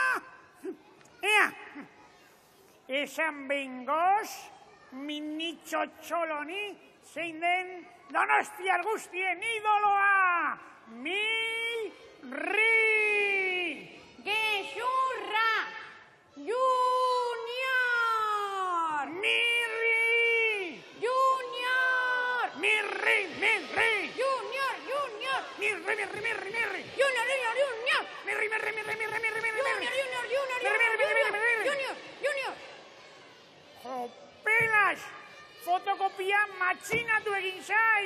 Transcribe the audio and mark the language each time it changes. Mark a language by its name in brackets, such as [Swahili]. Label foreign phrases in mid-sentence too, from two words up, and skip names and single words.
[Basque] Ea, esan behingoz, minitxo txoloni, zein den Donostiar guztien idoloa! Mirri! Gezurra! Junior! Mirri! Junior! Mirri! Mirri! Junior! Junior! Mirri, mirri, mirri, mirri! Junior! Junior! Junior! Mirri, mirri, mirri, mirri, mirri, mirri! Junior! Junior! Junior! Mirri, mirri, mirri, mirri! Junior! Junior! Jopelas! Fotokopia matxinatu egin zait!